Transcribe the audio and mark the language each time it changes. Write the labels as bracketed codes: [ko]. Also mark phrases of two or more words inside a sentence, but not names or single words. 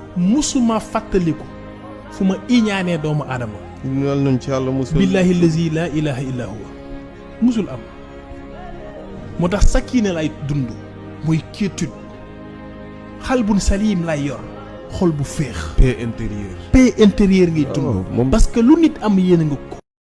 [wo] musuma fàttaliku fu ma iñaanee doomu aadama. Yàlla nañ ci Yàlla musal. [ar] بالله الذي لا إله إلا هو. [wo] Musul am. Moo tax sakina lay dund, mooy quiétude. [ar] قلب سليم [wo] lay yor, xol bu féex. [fr] Paix intérieure. Paix intérieure [wo] ngay dund. Oh, moom [fr] Parce que [wo] lu nit am yéene nga ko.